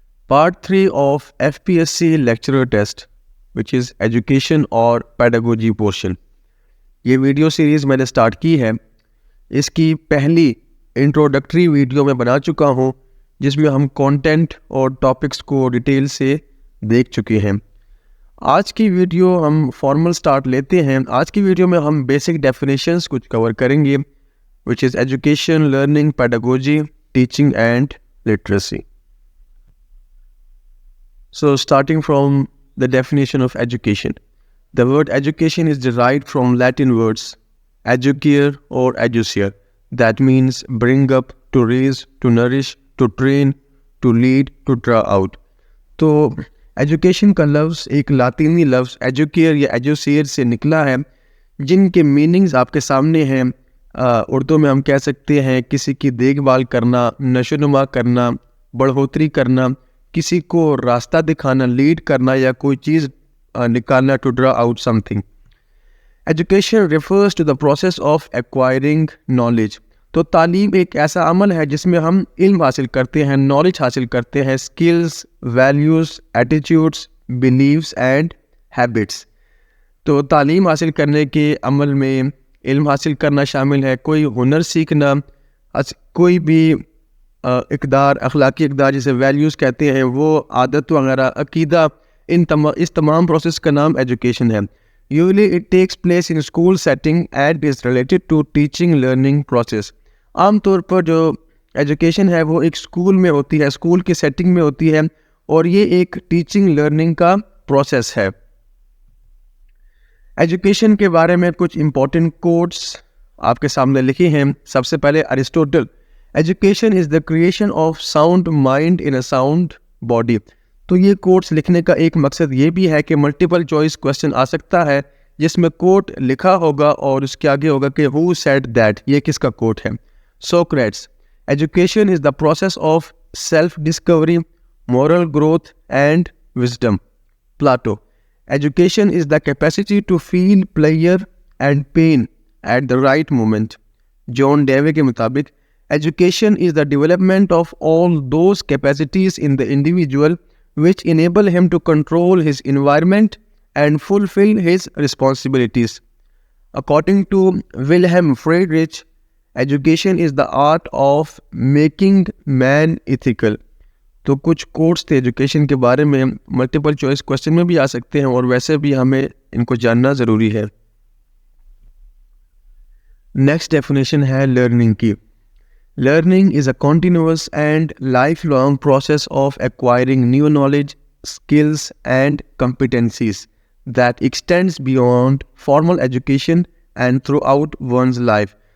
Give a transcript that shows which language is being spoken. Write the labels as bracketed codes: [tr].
[en] Part 3 of FPSC lecturer test, which is education और pedagogy portion. [ur] یہ video series میں نے سٹارٹ کی ہے. اس کی پہلی انٹروڈکٹری ویڈیو میں بنا چکا ہوں جس میں ہم کانٹینٹ اور ٹاپکس کو ڈیٹیل سے دیکھ چکے ہیں. آج کی ویڈیو ہم فارمل سٹارٹ لیتے ہیں. آج کی ویڈیو میں ہم بیسک ڈیفینیشنز کچھ کور کریں گے, [en] which is education, learning, pedagogy, teaching and literacy. So starting from the definition of education. The word education is derived from Latin words educare or educere. That means bring up, to raise, to nourish, to train, to lead, to draw out. [ur] تو education کا لفظ ایک لاطینی لفظ ایجوکیئر یا ایجوسیئر سے نکلا ہے, جن کے میننگز آپ کے سامنے ہیں. اردو میں ہم کہہ سکتے ہیں کسی کی دیکھ بھال کرنا, نشو نما کرنا, بڑھوتری کرنا, کسی کو راستہ دکھانا, لیڈ کرنا یا کوئی چیز نکالنا, [en] To draw out something. Education refers to the process of acquiring knowledge. [ur] تو تعلیم ایک ایسا عمل ہے جس میں ہم علم حاصل کرتے ہیں, نالج حاصل کرتے ہیں, skills, values, attitudes, beliefs and habits. تو تعلیم حاصل کرنے کے عمل میں علم حاصل کرنا شامل ہے, کوئی ہنر سیکھنا, کوئی بھی اقدار, اخلاقی اقدار جسے ویلیوز کہتے ہیں, وہ عادت وغیرہ, عقیدہ, اس تمام پروسیس کا نام ایجوکیشن ہے. [en] Usually it takes place in school setting and is related to teaching learning process. [ur] عام طور پر جو ایجوکیشن ہے وہ ایک اسکول میں ہوتی ہے, اسکول کی سیٹنگ میں ہوتی ہے, اور یہ ایک ٹیچنگ لرننگ کا پروسیس ہے. ایجوکیشن کے بارے میں کچھ امپورٹنٹ کوٹس آپ کے سامنے لکھے ہیں. سب سے پہلے [en] Aristotle, education is the creation of sound mind in a sound body. [ur] تو یہ کوٹس لکھنے کا ایک مقصد یہ بھی ہے کہ ملٹیپل چوائس کوسچن آ سکتا ہے جس میں کوٹ لکھا ہوگا اور اس کے آگے ہوگا کہ [en] who said that, [ur] یہ کس کا کوٹ ہے. [en] Socrates, education is the process of self discovery, moral growth and wisdom. Plato, education is the capacity to feel pleasure and pain at the right moment. John Dewey [ur] کے مطابق [en] Education is the development of all those capacities in the individual which enable him to control his environment and fulfill his responsibilities. According to Wilhelm Friedrich, education is the art of making man ethical. [ur] تو کچھ quotes تھے education کے بارے میں, multiple choice question میں بھی آ سکتے ہیں اور ویسے بھی ہمیں ان کو جاننا ضروری ہے. نیکسٹ ڈیفینیشن ہے لرننگ کی. [en] Learning is a continuous and lifelong process of acquiring new knowledge, skills and competencies that extends beyond formal education and throughout one's life.